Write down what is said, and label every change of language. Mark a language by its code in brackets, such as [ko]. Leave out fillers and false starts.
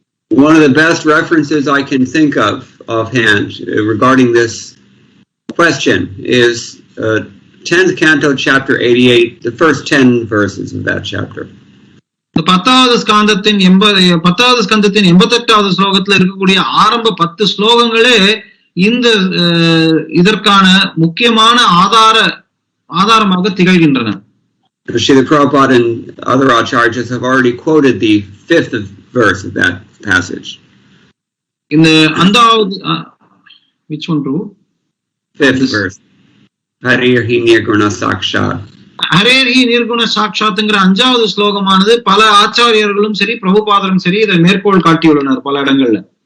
[en] One of the best references I can think of offhand regarding this question is 10th canto chapter 88, the first 10 verses of that chapter. [ta] இந்த 10வது ஸ்கந்தத்தின் 88வது ஸ்லோகத்துல இருக்கக்கூடிய ஆரம்ப 10 ஸ்லோகங்களே இந்த இதற்கான முக்கியமான ஆதாரமாக திகழ்கின்றன. [en] Srila Prabhupada and other acharyas have already quoted the 5th verse of that passage. [ta] இந்த அந்தாவது [en] which one bro? 5th verse. [sa] Harirhi nirguna sakshat. [ta] ஹரேர்ஹி நிர்குண சாட்சாத்ங்கிற 5வது ஸ்லோகமானது பல ஆச்சாரியர்களும் சரி பிரபுபாதரும் சரி இதை மேற்கோள் காட்டியுள்ளனர் பல இடங்கள்ல.